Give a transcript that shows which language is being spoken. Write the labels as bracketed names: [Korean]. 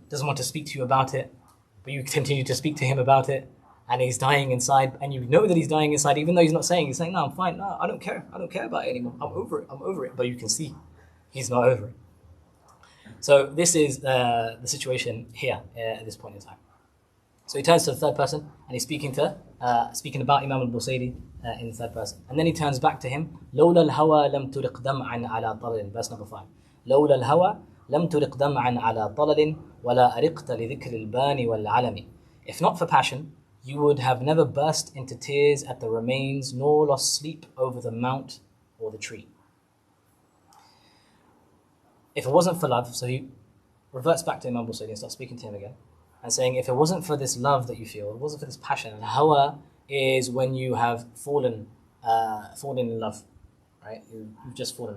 [English] Doesn't want to speak to you about it, but you continue to speak to him about it, and he's dying inside, and you know that he's dying inside, even though he's not saying, he's saying, no, I'm fine, no, I don't care about it anymore, I'm over it, but you can see he's not over it. So this is the situation here at this point in time. So he turns to the third person and he's speaking about Imam Al-Busiri in the third person. And then he turns back to him. [Arabic] لولا الهوى لم ترق دمعا على طلل. [English] Verse number 5. [Arabic] لولا الهوى لم ترق دمعا على طلل ولا أرقت لذكر البان والعلم. [English] If not for passion, you would have never burst into tears at the remains, nor lost sleep over the mount or the tree. If it wasn't for love, so he reverts back to Imam Busiri and starts speaking to him again and saying, if it wasn't for this love that you feel, it wasn't for this passion, and hawa is when you have fallen in love, right? You've just fallen.